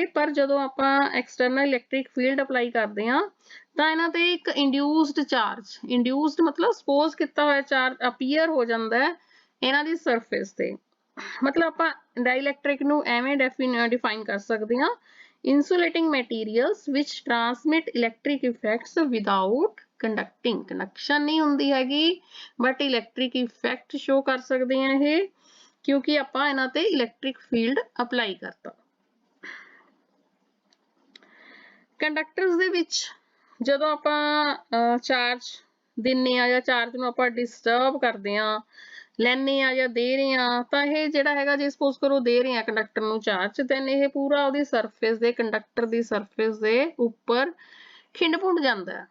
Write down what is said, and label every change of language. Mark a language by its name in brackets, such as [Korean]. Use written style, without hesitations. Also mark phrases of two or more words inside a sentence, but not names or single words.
[Punjabi] ਪਰ ਜਦੋਂ ਆਪਾਂ [English] external electric field apply [Punjabi] ਕਰਦੇ ਆ ਤਾਂ ਇਹਨਾਂ ਤੇ ਇੱਕ [English] induced charge, [Punjabi] ਇੰਡਿਊਸਡ मतलब ਸਪੋਜ਼ ਕੀਤਾ ਹੋਇਆ ਚਾਰਜ ਅਪੀਅਰ ਹੋ ਜਾਂਦਾ ਹੈ ਇਹਨਾਂ ਦੀ ਸਰਫੇਸ ਤੇ। मतलब ਆਪਾਂ ਡਾਈਇਲੈਕਟ੍ਰਿਕ ਨੂੰ ਐਵੇਂ ਡਿਫਾਈਨ ਕਰ ਸਕਦੇ ਆ, [English] insulating materials which transmit electric effects without conducting। [Punjabi] conduction नहीं ਹੁੰਦੀ ਹੈਗੀ but [English] electric effect show [Punjabi] ਕਰ ਸਕਦੇ ਆ ਇਹ, ਕਿਉਂਕਿ ਆਪਾਂ ਇਹਨਾਂ ਤੇ [English] electric field apply [Punjabi] ਕਰਤਾ। ਕੰਡਕਟਰਸ ਦੇ ਵਿੱਚ ਜਦੋਂ ਆਪਾਂ ਚਾਰਜ ਦਿੰਨੇ ਆ ਜਾਂ ਚਾਰਜ ਨੂੰ ਆਪਾਂ ਡਿਸਟਰਬ ਕਰਦੇ ਆ, ਲੈਣੇ ਆ ਜਾਂ ਦੇ ਰਹੇ ਆ, ਤਾਂ ਇਹ ਜਿਹੜਾ ਹੈਗਾ ਜੇ ਸਪੋਜ਼ ਕਰੋ ਦੇ ਰਹੇ ਆ ਕੰਡਕਟਰ ਨੂੰ ਚਾਰਜ, ਦੈਨ ਇਹ ਪੂਰਾ ਉਹਦੀ ਸਰਫੇਸ ਦੇ, ਕੰਡਕਟਰ ਦੀ ਸਰਫੇਸ ਦੇ ਉੱਪਰ ਖਿੰਡ ਪੁੰਡ ਜਾਂਦਾ ਹੈ।